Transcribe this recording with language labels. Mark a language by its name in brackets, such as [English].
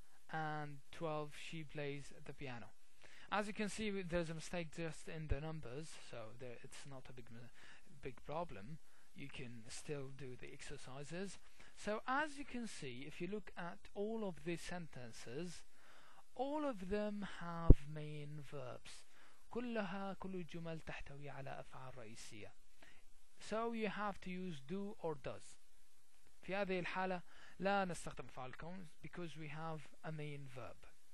[English] And 12, she plays the piano. As you can see, there's a mistake just in the numbers, so it's not a big problem. You can still do the exercises. So as you can see, if you look at all of the sentences, all of them have main verbs. [Arabic] كل الجمل تحتوي على أفعال رئيسية. [English] So you have to use do or does. [Arabic] في هذه الحالة لا نستخدم أفعال الكون [English] because we have a main verb.